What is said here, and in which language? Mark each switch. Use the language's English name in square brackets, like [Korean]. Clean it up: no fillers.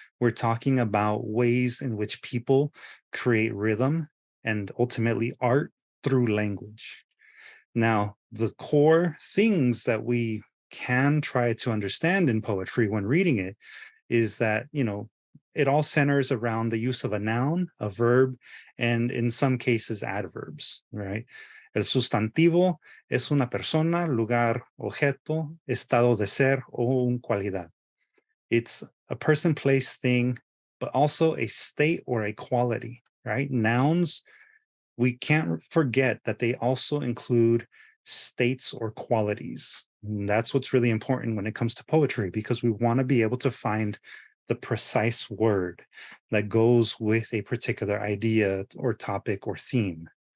[English] We're talking about ways in which people create rhythm and ultimately art through language. Now, the core things that we can try to understand in poetry when reading it is that, it all centers around the use of a noun, a verb, and in some cases, adverbs, right? [Spanish] El sustantivo es una persona, lugar, objeto, estado de ser o una cualidad. [English] It's a person, place, thing, but also a state or a quality, right? Nouns, we can't forget that they also include states or qualities. And that's what's really important when it comes to poetry, because we want to be able to find the precise word that goes with a particular idea or topic or theme.